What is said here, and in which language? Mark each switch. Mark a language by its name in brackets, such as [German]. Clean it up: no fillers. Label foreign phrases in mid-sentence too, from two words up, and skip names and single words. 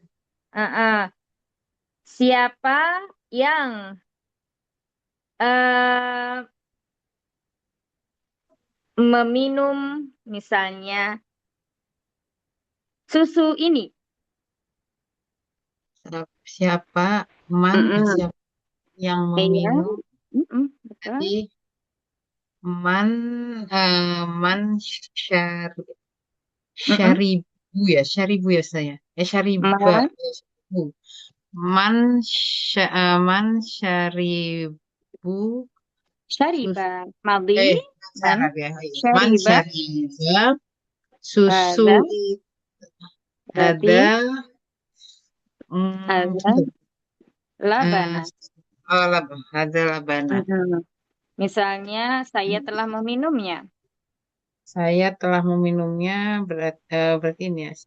[Indonesian] siapa yang eh meminum misalnya susu ini. Siapa Mm-mm. siapa yang Iya, meminum betul. [Arabic] tadi man man Mm-mm. [Indonesian] syaribu ya saya. [Arabic] Syariba Man, syaribu. Man syaribu sus syariba. Madi, man, [Indonesian] Arab ya. Man [Arabic] syariba. syariba susu [Indonesian] Ada, berarti ada ada eh, [Arabic] labana. [Indonesian] ada labana. Mm-mm. Misalnya, saya telah meminumnya. Saya telah meminumnya berarti ini ya.